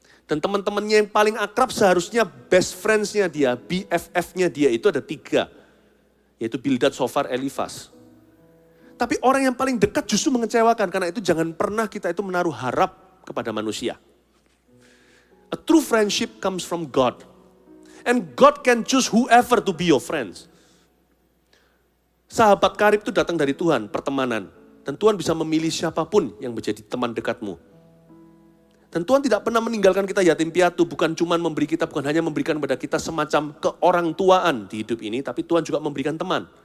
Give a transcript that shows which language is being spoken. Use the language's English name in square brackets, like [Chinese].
[Indonesian] Dan teman-temannya yang paling akrab seharusnya [English] best friends- [Indonesian] nya dia, BFF-nya dia itu ada 3. Yaitu Bildad, Sofar, Elifas. Tapi orang yang paling dekat justru mengecewakan, karena itu jangan pernah kita itu menaruh harap kepada manusia. [English] A true friendship comes from God. And God can choose whoever to be your friends. [Indonesian] Sahabat karib itu datang dari Tuhan, pertemanan. Dan Tuhan bisa memilih siapapun yang menjadi teman dekatmu. Dan Tuhan tidak pernah meninggalkan kita yatim piatu, bukan cuma memberi kita, bukan hanya memberikan kepada kita semacam keorangtuaan di hidup ini, tapi Tuhan juga memberikan teman.